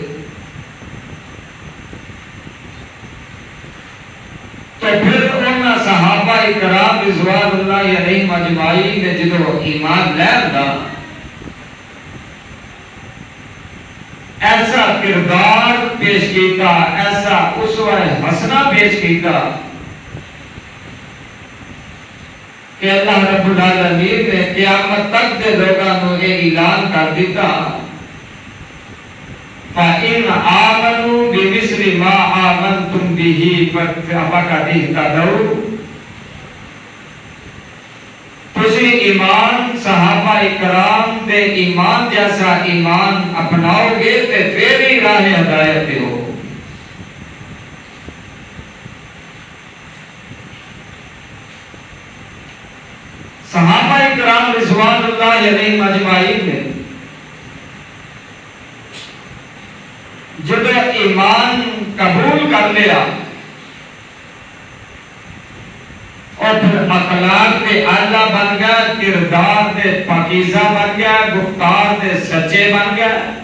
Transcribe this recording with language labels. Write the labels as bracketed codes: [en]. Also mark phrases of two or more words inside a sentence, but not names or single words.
[pa] تو پھر انہاں صحابہ کرام [ar] رضوان اللہ علیہم اجمعین [pa] نے جدو ایمان لیندا ایسا کردار پیش کیتا، ایسا اسوہ حسنہ پیش کیتا کہ اللہ [ar] رب العالمین [pa] نے قیامت تک دے لوگاں نو یہ اعلان کر دیتا، [ar] فَإِنْ آمَنُوا بِمِثْلِ مَا آمَنْتُمْ بِهِ فَقَدِ اهْتَدَوْا۔ [pa] تسی ایمان صحابہ کرام دے ایمان جیسا ایمان اپناؤ گے تے پھر ہی راہ ہدایت پہ ہو۔ صحابہ کرام [ar] رضوان اللہ علیہم اجمعین [pa] نے جب ایمان قبول کر لیا اور پھر اخلاق دے اعلیٰ بن گیا، کردار دے پاکیزہ بن گیا، گفتار دے سچے بن گیا،